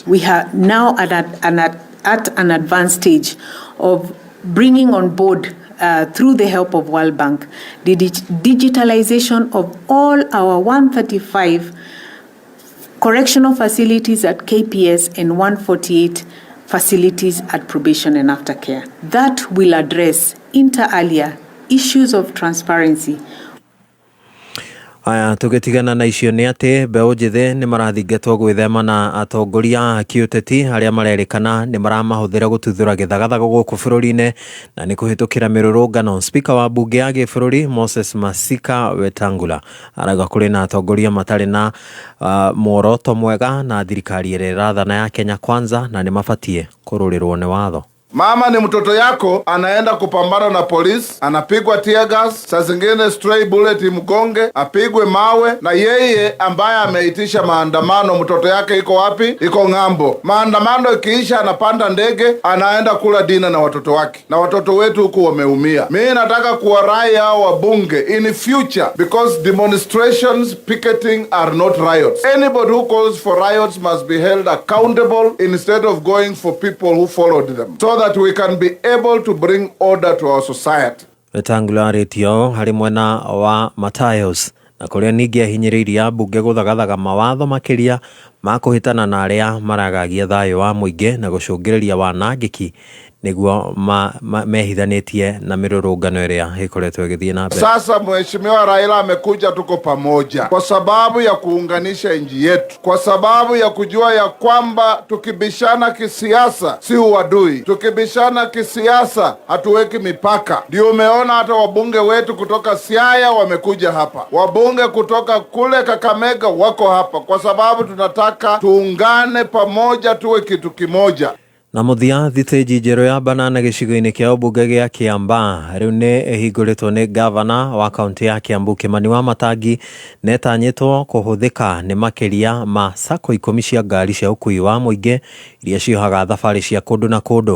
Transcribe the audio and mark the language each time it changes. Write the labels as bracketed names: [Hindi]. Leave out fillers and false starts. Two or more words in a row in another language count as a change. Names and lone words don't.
[English] We are now at an advanced stage of bringing on board through the help of World Bank, the digitalization of all our 135 correctional facilities at KPS and 148 facilities at probation and aftercare. That will address [Latin] inter alia [English] issues of transparency. [Kikuyu] Aya tugitigana na icio nĩ atĩ mbeũ njĩthĩ nĩ marathingatwo gwĩthema na atongoria a kĩũteti arĩa marerĩkana nĩ maramahũthĩra gũtuthũra gĩthagathago gũkũ bũrũri-inĩ na nĩ kũhĩtũkĩra mĩrũrũngano. Spika wa bunge ya gĩbũrũri Moses Masika Wetangula arauga kũrĩ na atongoria matarĩ na muoroto mwega na thirikari ĩrĩa ĩrathana ya Kenya Kwanza na nĩ mabatie kũrũrĩrwo nĩ watho. [Swahili] Mama ni mtoto yako anaenda kupambana na polisi, anapigwa [English] tear gas, [Swahili] saa zingine [English] stray bullet [Swahili] mgonge, apigwe mawe, na yeye ambaye ameitisha maandamano mtoto yake iko wapi? Iko ng'ambo. Maandamano ikiisha anapanda ndege, anaenda kula dina na watoto wake. Na watoto wetu huku wameumia. Mimi nataka kuwarai hao wabunge [English] in future, because demonstrations, picketing are not riots. Anybody who calls for riots must be held accountable instead of going for people who followed them. So that we can be able to bring order to our society. [Kikuyu] Wetangula arĩtio harĩ mwena wa Matayos na kũrĩa ningĩ ahinyĩrĩirie bunge gũthagathaga mawatho makĩria ma kũhĩtana na arĩa maragagia thayũ wa mũingĩ na gũcũngĩrĩria wanangĩki nĩguo mehithanĩtie na mĩrũrũngano ĩrĩa ĩkoretwo ĩgĩthiĩ na mbere. [Swahili] Sasa Mheshimiwa Raila amekuja, tuko pamoja kwa sababu ya kuunganisha nchi yetu, kwa sababu ya kujua ya kwamba tukibishana kisiasa si uadui, tukibishana kisiasa hatuweki mipaka. Ndio umeona hata wabunge wetu kutoka Siaya wamekuja hapa, wabunge kutoka kule Kakamega wako hapa, kwa sababu tunataka tuungane pamoja, tuwe kitu kimoja. [Kikuyu] Na muthia thitĩnji njerũ ya Banana gĩcigo-inĩ kĩa ũmbunge gĩa Kiambaa rĩu nĩ ĩhingũrĩtwo nĩ gavana wa kaunti ya Kiambu Kimani Wamatangi na ĩtanyĩtwo kũhũthĩka nĩ makĩria ma sacco 10 cia ngari cia ũkui wa mũingĩ iria ciohaga thabarĩ cia kũndũ na kũndũ.